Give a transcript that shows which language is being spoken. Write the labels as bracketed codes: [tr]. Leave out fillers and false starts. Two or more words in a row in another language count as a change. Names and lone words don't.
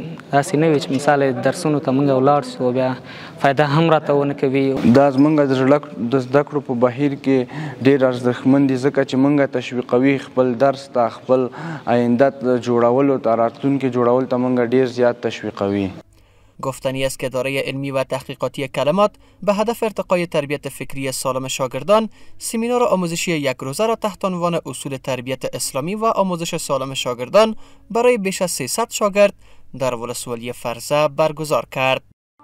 [ps] داسې نه وي چې مثال درسونو ته مونږ ولاړ شو بیا فایده هم راته ونه کوي. دا زمونږ د زده کړو په بهیر کې ډېر ارزښتمند دي، ځکه چې مونږ تشویقوي خپل درس ته، خپل آینده جوړولو ته، راتلونکي جوړولو ته مونږ ډېر زیات تشویقوي. [fa] گفتنی است که اداره علمی و تحقیقاتی کلمات به هدف ارتقای تربیت فکری سالم شاگردان سمینار آموزشی یک روزه را تحت عنوان اصول تربیت اسلامی و آموزش سالم شاگردان برای بیش از 300 شاگرد در ولسوالی فرزه برگزار کرد.